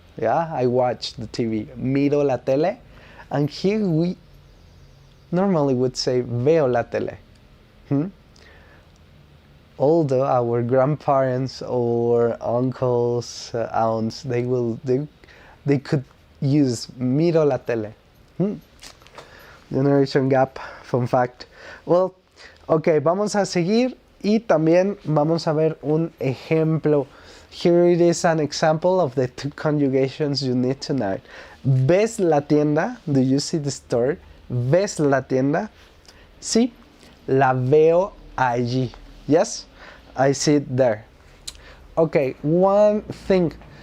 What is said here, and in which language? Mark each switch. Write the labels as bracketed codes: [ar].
[en] Yeah, I watch the TV, [es] miro la tele, [en] and here we normally would say [es] veo la tele. [en] Although our grandparents or uncles, aunts, they could use [es] miro la tele. [en] Generation gap, fun fact. Well, ok, [es] vamos a seguir y también vamos a ver un ejemplo. [en] Here it is an example of the two conjugations you need tonight. [es] ¿Ves la tienda? [en] Do you see the store? [es] ¿Ves la tienda? Sí, la veo allí. [en] Yes, I see it there. Okay, one thing.